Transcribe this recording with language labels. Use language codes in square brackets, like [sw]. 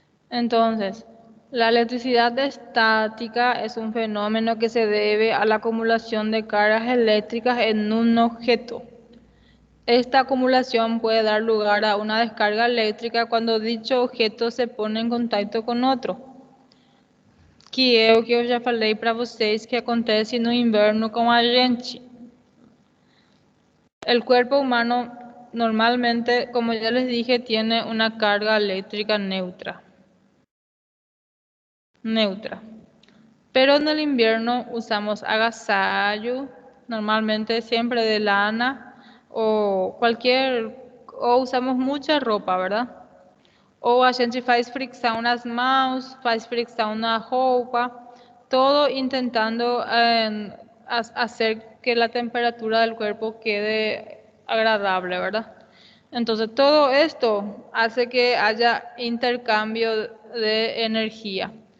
[es] Entonces, la electricidad estática es un fenómeno que se debe a la acumulación de cargas eléctricas en un objeto. Esta acumulación puede dar lugar a una descarga eléctrica cuando dicho objeto se pone [pt] em contacto com outro. Que é o que eu já falei para vocês que acontece no inverno com a gente. [es] El cuerpo humano normalmente, como ya les dije, tiene una carga eléctrica neutra. Pero en el invierno usamos agasallo, normalmente siempre de lana o usamos mucha ropa, ¿verdad? [pt] Ou a gente faz fricção nas mãos, faz fricção na roupa, [es] todo intentando hacer que la temperatura del cuerpo quede agradable, ¿verdad? Entonces todo esto hace que haya intercambio de energía.